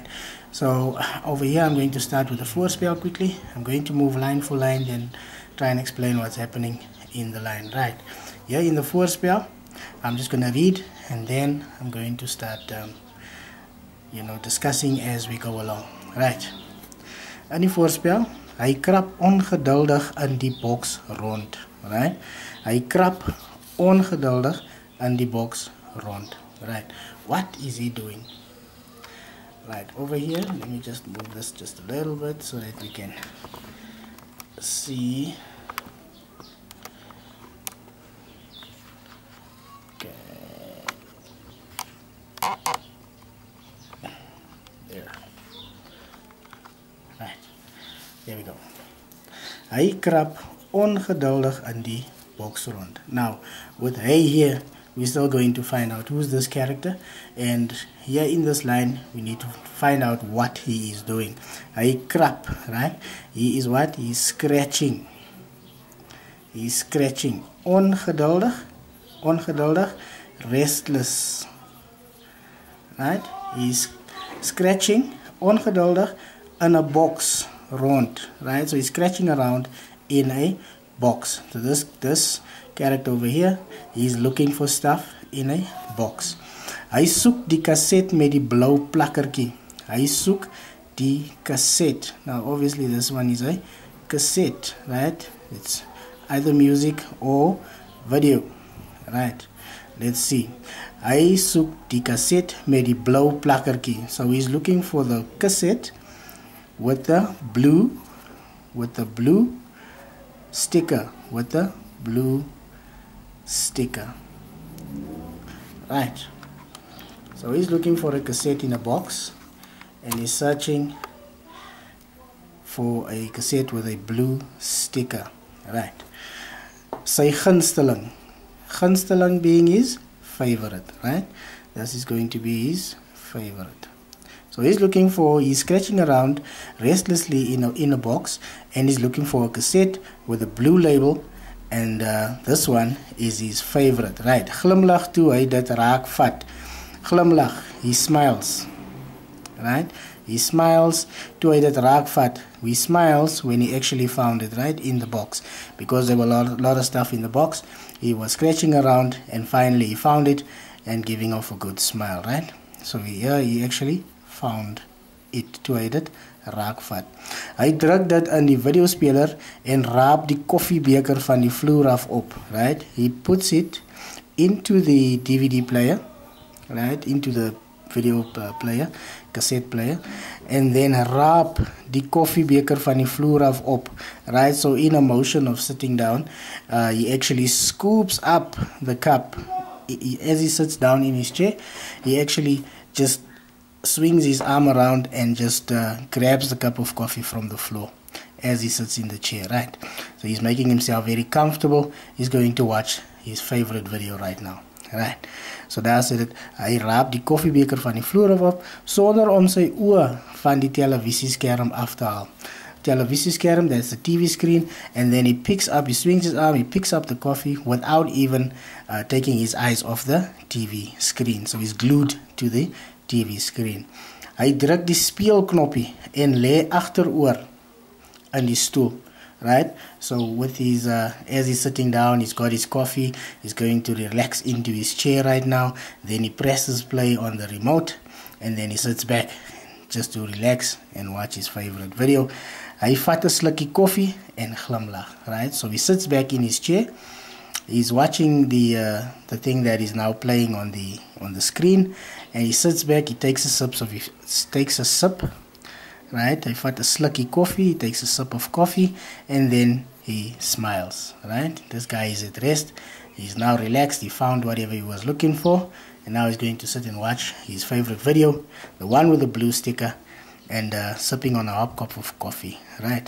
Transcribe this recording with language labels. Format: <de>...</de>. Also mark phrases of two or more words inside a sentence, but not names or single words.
<en>So over here I'm going to start with the voorspel quickly. I'm going to move line for line and try and explain what's happening in the line, right? Here in the voorspel, I'm just going to read, and then I'm going to start discussing as we go along. Right.</en> <af>In die voorspel, hy krap ongeduldig in die boks rond.</af> <en>Right.</en> <af>Hy krap ongeduldig in die boks rond.</af> <en>Right. What is he doing? Right. Over here, let me just move this just a little bit so that we can see. Okay. There. Right, there we go.</en> <af>Hy krap ongeduldig in die boks rond.</af> <en>Now, with hy here, we're still going to find out who's this character, and here in this line, we need to find out what he is doing.</en> <af>Hy krap,</af> <en>right? He is what? He's scratching. He's scratching. Ongeduldig, restless. Right? He's scratching, ongeduldig, in a box rond, right? So he's scratching around in a box. So this character over here, he's looking for stuff in a box.</en> <af>Hy soek die kaset met die blou plakkertjie. Hy soek die kaset.</af> <en>Now obviously this one is a cassette, right? It's either music or video, right? Let's see.</en> <af>Hy soek die kaset met die blou plakkertjie.</af> <en>So he's looking for the cassette with the blue sticker, right? So he's looking for a cassette in a box, and he's searching for a cassette with a blue sticker, right?</en> <af>Sy gunsteling</af> <en>being his favorite, right? This is going to be his favorite. So he's scratching around restlessly in a box, and he's looking for a cassette with a blue label, and this one is his favorite, right?</en> <af>Glimlag toe hy dit raak vat. Glimlag,</af> <en>he smiles, right? He smiles</en> <af>toe hy dit raak vat.</af> <en>He smiles when he actually found it, right, in the box, because there were a lot of stuff in the box. He was scratching around, and finally he found it and giving off a good smile, right? So here he actually found it</en> <af>toe hy dit raak vat. Hy druk dit in die videospeler en raap die koffiebeker van die vloer af op,</af> <en>right? He puts it into the DVD player, right? Into the video player, cassette player, and then</en> <af>raap die koffiebeker van die vloer af op,</af> <en>right? So in a motion of sitting down, he actually scoops up the cup. As he sits down in his chair, he actually just swings his arm around and just grabs the cup of coffee from the floor as he sits in the chair, right? So he's making himself very comfortable. He's going to watch his favorite video right now, right?</en> <af>So daar sê dit, hy raap die koffiebeker van die vloer af op, sonder om sy oë van die televisieskerm af te haal. Televisieskerm,</af> <en>that's the TV screen, and then he swings his arm, he picks up the coffee without even taking his eyes off the TV screen. So he's glued to the TV screen.</en> <af>Hy druk die speelknoppie en lê agteroor in die stoel.</af> <en>right? So with his as he's sitting down, he's got his coffee, he's going to relax into his chair right now. Then he presses play on the remote, and then he sits back just to relax and watch his favorite video.</en> <af>Hy vat 'n slukkie koffie en glimlag,</af> <en>right? So he sits back in his chair. He's watching the thing that is now playing on the screen, and he sits back. He takes a sip, right?</en> <af>Hy vat 'n slukkie koffie,</af> <en>he takes a sip of coffee, and then he smiles, right? This guy is at rest. He's now relaxed. He found whatever he was looking for, and now he's going to sit and watch his favorite video, the one with the blue sticker, and sipping on a hot cup of coffee, right?</en>